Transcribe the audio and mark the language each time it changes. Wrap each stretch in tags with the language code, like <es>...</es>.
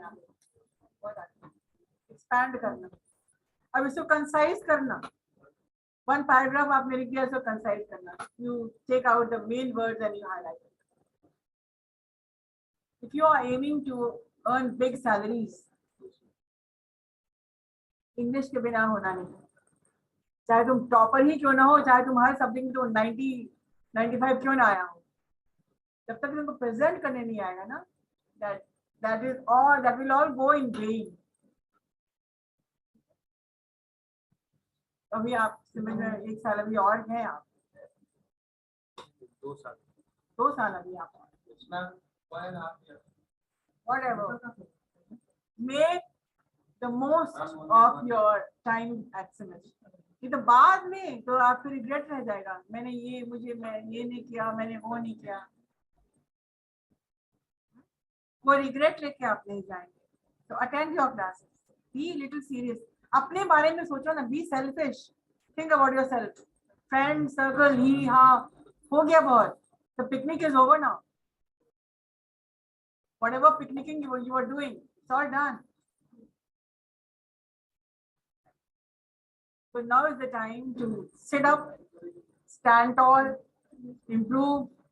<hi>Expand करना. अब इसको कंसाइज करना. वन पैराग्राफ आपने लिख दिया, इसको कंसाइज करना.</hi> <en>You take out the main words and you highlight. If you are aiming to earn big salaries,</en> <hi>English के बिना होना नहीं. चाहे तुम टॉपर ही क्यों ना हो, चाहे तुम हर सब्जेक्ट में तो 90-95 क्यों ना आया हो, जब तक तुमको प्रेजेंट करने नहीं आएगा ना,</hi> <en>that will all go in vain.</en> <hi>अभी आप सिमिलर 1 साल अभी और है, आप 2 साल अभी आप, whatever.</hi> <en>Make the most of your time at semester.</en> <hi>ये तो बाद में तो आपको रिग्रेट रह जाएगा, मैं ये नहीं किया, मैंने वो नहीं किया. वो रिग्रेट लेके आप नहीं जाएंगे. तो</hi> <en>Attend your classes, be little serious.</en> <hi>अपने बारे में सोचो ना,</hi> <en>Be selfish, think about yourself.</en> <hi>Friend circle ही हाँ हो गया बहुत.</hi> <en>The picnic is over now. Whatever picnicking you were doing, it's all done. So now is the time to sit up, stand tall, improve.</en>